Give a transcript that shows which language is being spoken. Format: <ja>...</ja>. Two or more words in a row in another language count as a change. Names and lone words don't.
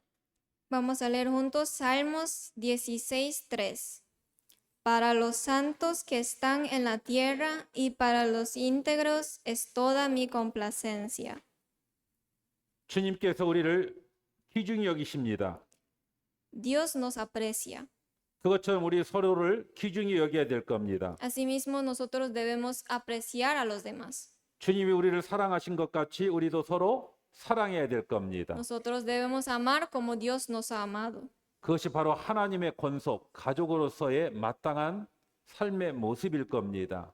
<es>Vamos a leer juntos Salmos 16:3. Para los santos que están en la tierra y para los íntegros es toda mi complacencia.</es> <ko>주님께서 우리를 귀중히 여기십니다.</ko> <es>Dios nos aprecia.</es> <ko>그것처럼 우리 서로를 귀중히 여겨야 될 겁니다.</ko> <es>Asimismo, nosotros debemos apreciar a los demás.</es> <ko>주님이 우리를 사랑하신 것 같이 우리도 서로 사랑해야 될 겁니다.</ko> <es>Nosotros debemos amar como Dios nos ha amado.</es> <ko>그것이 바로 하나님의 권속, 가족으로서의 마땅한 삶의 모습일 겁니다.</ko>